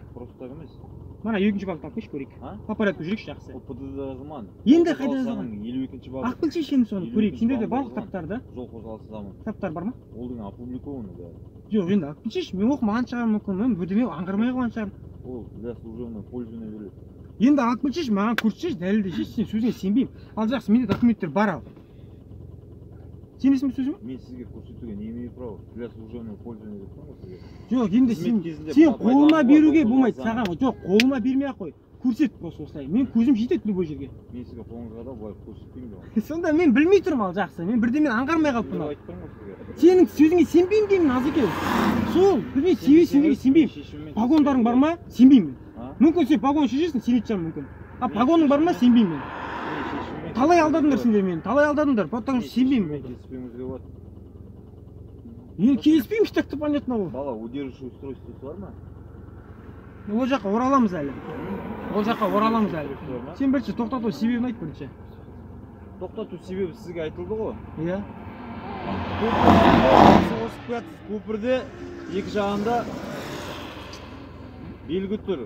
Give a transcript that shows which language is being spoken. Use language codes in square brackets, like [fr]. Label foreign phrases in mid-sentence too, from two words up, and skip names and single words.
[kk] Просто емес. Мана 2-ші бапты алып келші көрейік. [ru] По порядку [kk] жүрейікші, жақсы. Ол ПД-да жазылмаған. Енді қайда жазылған? 52-ші бабы. Алып келші енді соны көрейік. Сенде де барлық кітаптар да? Жол қозғалысы заңы. Кітаптар бар ма? Ол деген опубликованы да. Жоқ, енді алып келші. Мен оқымаған шығармын мүмкін, мен бірдеме аңғармай қалған шығармын. Ол [ru] для служебного пользования [kk] беріледі. Енді алып келші, маған көрсетші, дәлелдеші, сен сөзіңе сенбеймін. Ал жақсы, менде документтер бар ал. Сенесің бе сөзіме? Мен сізге көрсетуге [ru] не имею права? Для служебного пользования [kk] деп тұрмын ғой сізге. Жоқ, енді сен қолыма беруге болмайды саған. Жоқ, қолыма бермей ақ қой. Көрсет просто осылай. Мен көзім жетеді любой жерге. Мен сізге қолыңызға да былай көрсетпеймін ғой. Сонда мен білмей тұрмын ал жақсы. Мен бірдемен аңғармай қалыппын ал. айтып тұрмын ғой сізге. Сенің сөзіңе сенбеймін деймін Назыке. Сол, білмей сенбеймін. Погондарың бар ма? Сенбеймін. Мүмкін сен погон шешесің, сенетін шығармын мүмкін. А погоның бар ма? Сенбеймін мен. Талай алдадыңдар сендер мені. Талай алдадыңдар. [ru] Потому что [kk] сенбеймін. Келіспеуіңізге болады. Мен келіспеймін, [ru] так-то понятно ол. [kk] Бала, [ru] удерживающий устройствосы [kk] бар ма? Ол жаққа ораламыз әлі. Сен бірінші тоқтату себебін айт бірінші. Тоқтату себебі сізге айтылды ғой. Иә. Көпірде екі жағында белгі тұр.